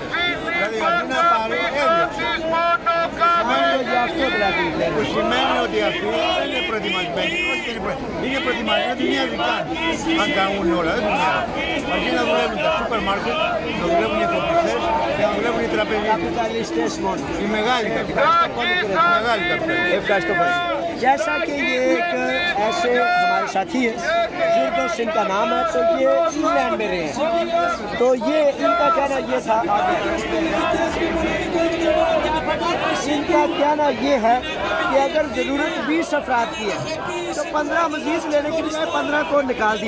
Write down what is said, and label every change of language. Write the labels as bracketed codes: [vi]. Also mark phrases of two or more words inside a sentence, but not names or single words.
[el] Δηλαδή αντί να πάρει, έδιωξε. Που σημαίνει ότι αυτοί δεν είναι προετοιμασμένοι. Είναι προετοιμασμένοι, δεν του νοιάζει καν αν κάνουν όλα, δεν του νοιάζει. Αρκεί να δουλεύουν τα σούπερ μάρκετ, να δουλεύουν οι εφοπλιστές και να δουλεύουν οι τραπεζίτες. Καπιταλιστές μόνο. Οι μεγάλοι καπιταλιστές. Ευχαριστώ πολύ. [ur] جیسا کہ یہ ایک ایسے ہمارے ساتھی ہیں جن کو ان کا نام ہے، تو یہ انگلینڈ میں رہے ہیں، تو یہ ان کا کہنا یہ تھا، ان کا کہنا یہ ہے کہ اگر ضرورت 20 افراد کی ہے تو 15 مزید لینے کی بجائے 15 کو نکال دیا.